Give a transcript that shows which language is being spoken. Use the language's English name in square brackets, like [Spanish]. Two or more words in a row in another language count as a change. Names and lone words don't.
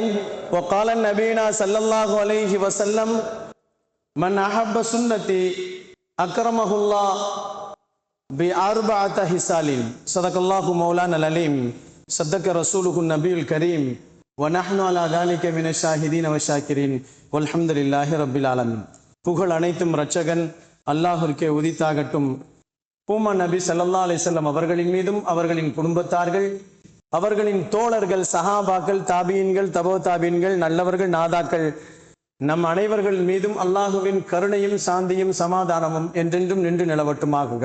[Arabic] وقال النبينا صلى الله عليه وسلم من أحب سنتي أكرمه الله بأربعة خصال. صدق الله مولانا العليم. صدق رسوله النبي الكريم ونحن على ذلك من الشاهدين والشاكرين والحمد لله رب العالمين. [Tamil] புகழ் அனைத்தும் இரட்சகன் அல்லாஹ்விற்கே உரித்தாகட்டும். பூமா நபி [Arabic] صلى الله عليه وسلم [Tamil] அவர்களின் மீதும் அவர்களின் குடும்பத்தார்கள், அவர்களின் தோழர்கள், சஹாபாக்கள், தாபீன்கள், தபோ தாபீன்கள், நல்லவர்கள், நாதாக்கள், நம் அனைவர்கள் மீதும் அல்லாஹுவின் கருணையும் சாந்தியும் சமாதானமும் என்றென்றும் நின்று நிலவட்டுமாகுக.